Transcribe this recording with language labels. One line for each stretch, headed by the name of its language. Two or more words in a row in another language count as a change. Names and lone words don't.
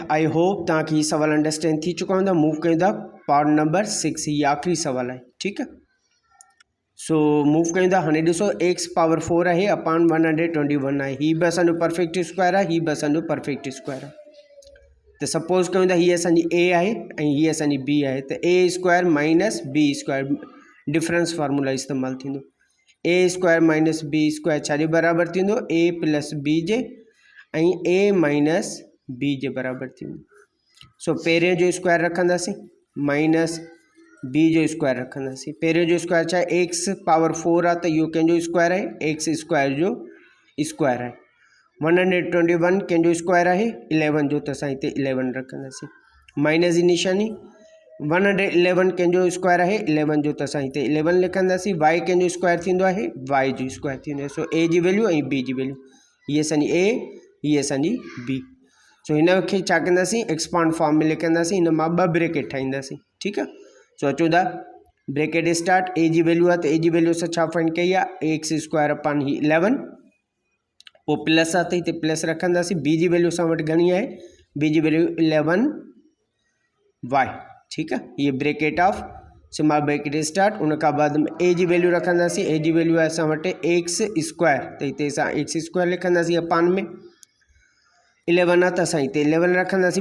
English: I hope
Sindhi: तव्हांखे हीअ सुवाल अंडरस्टैंड थी चुका हूंदा। मूव कयूं था
English: part number 6,
Sindhi: हीअ आख़िरी सुवाल आहे, ठीकु आहे। सो मूव कयूं था। हाणे ॾिसो
English: x power 4
Sindhi: आहे अपॉन 121 आहे। हीअ बि असांजो
English: perfect square
Sindhi: आहे, हीअ बि असांजो
English: perfect square
Sindhi: आहे। त सपोज कयूं था हीअ असांजी ए आहे ऐं हीअ असांजी बी आहे, त
English: a square minus b square difference formula
Sindhi: इस्तेमालु थींदो।
English: a square minus b square
Sindhi: छा जे बराबरि थींदो
English: a plus b
Sindhi: जे ऐं
English: a minus b
Sindhi: जे बराबरि थींदो। सो पहिरें जो स्क्वायर रखंदासीं
English: minus b
Sindhi: जो स्क्वायर रखंदासीं। पहिरें जो स्क्वायर छा आहे
English: x power 4
Sindhi: आहे, त इहो कंहिंजो स्क्वायर आहे
English: x square
Sindhi: जो स्क्वायर आहे। 121 कंहिंजो स्क्वायर आहे 11 जो, त असां हिते 11 रखंदासीं। माइनस जी निशानी 111 कंहिंजो स्क्वायर आहे 11 जो, त असां हिते 11 लिखंदासीं। वाई कंहिंजो स्क्वायर थींदो आहे वाई जो स्क्वायर थींदो आहे। सो ए जी वैल्यू ऐं बी जी वैल्यू, हीअ असांजी ए, हीअ असांजी बी। सो हिनखे छा कंदासीं
English: expand form
Sindhi: में लिखंदासीं। हिन मां 2 ब्रेकेट ठाहींदासीं, ठीकु आहे। सो अचो था
English: bracket start.
Sindhi: ए जी वैल्यू आहे त ए जी वैल्यू असां छा फाइंड कई आहे
English: x square upon
Sindhi: ही 11। पोइ प्लस आहे त हिते प्लस रखंदासीं। बी जी वैल्यू असां वटि घणी आहे बी जी वैल्यू
English: 11 y,
Sindhi: ठीकु आहे। हीअ
English: bracket of small bracket start.
Sindhi: उन खां बाद में ए जी वैल्यू रखंदासीं। ए जी वैल्यू आहे असां वटि
English: x square,
Sindhi: त हिते असां
English: x square
Sindhi: लिखंदासीं अपॉन में 11 आहे त असां हिते 11 रखंदासीं।